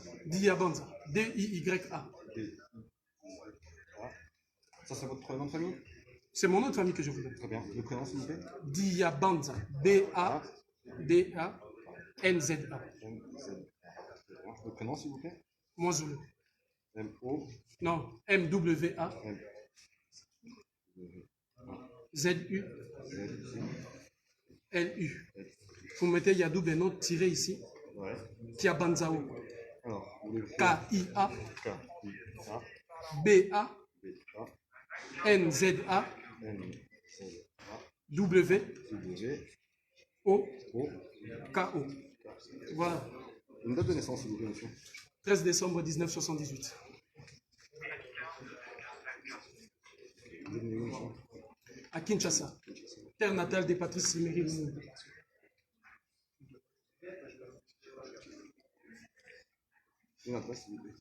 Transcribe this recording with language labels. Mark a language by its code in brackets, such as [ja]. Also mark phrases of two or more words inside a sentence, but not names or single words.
[fr] Diabanza, D-I-Y-A. Ça, c'est votre nom de famille? C'est mon nom de famille que je vous donne. Très bien. Le prénom, s'il vous plaît? Diabanza, B-A-D-A-N-Z-A. Le prénom, s'il vous plaît? Moisoulou. M-O. Non, M-W-A. Z-U. L-U. Vous mettez Yadou Beno tiré ici. Ouais. Kiabanzao. Alors, K-I-A. K-I-A. B-A. N-Z-A. W. O. K-O. Voilà. Une date de naissance, s'il vous plaît, monsieur. 13 décembre 1978. À Kinshasa, terre natale de Patrice Emery Lumumba. Une adresse, s'il vous plaît.